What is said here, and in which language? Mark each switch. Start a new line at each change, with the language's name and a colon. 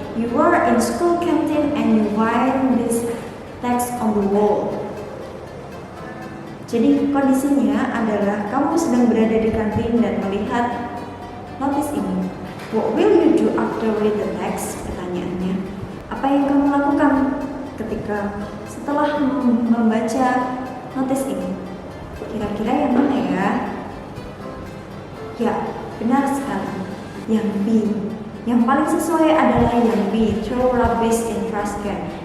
English: You are in school canteen and you find this text on the wall.
Indonesian: Jadi kondisinya adalah kamu sedang berada di kantin dan melihat notis ini.
English: What will you do after read the text?
Indonesian: Pertanyaannya. Apa yang kamu lakukan ketika setelah membaca notis ini? Kira-kira yang mana ya? Ya, benar sekali. Yang B. Yang paling sesuai adalah yang B,
English: throw rubbish in trash can.